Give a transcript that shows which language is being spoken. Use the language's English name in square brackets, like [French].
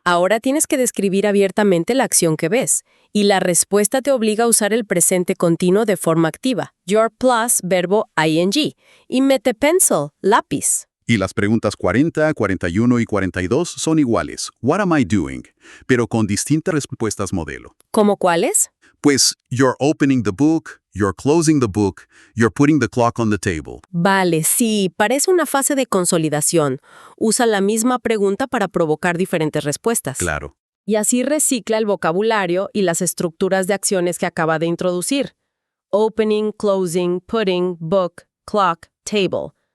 [Spanish] Ahora tienes que describir abiertamente la acción que ves. Y la respuesta te obliga a usar el presente continuo de forma activa. Your plus, verbo ing. Y mete pencil, lápiz. Y las preguntas 40, 41 y 42 son iguales. [English] What am I doing? [Spanish] Pero con distintas respuestas modelo. ¿Cómo cuáles? [English] Pues, you're opening the book, you're closing the book, you're putting the clock on the table. [Spanish] Vale, sí, parece una fase de consolidación. Usa la misma pregunta para provocar diferentes respuestas. Claro. Y así recicla el vocabulario y las estructuras de acciones que acaba de introducir. [English] Opening, closing, putting, book, clock, table.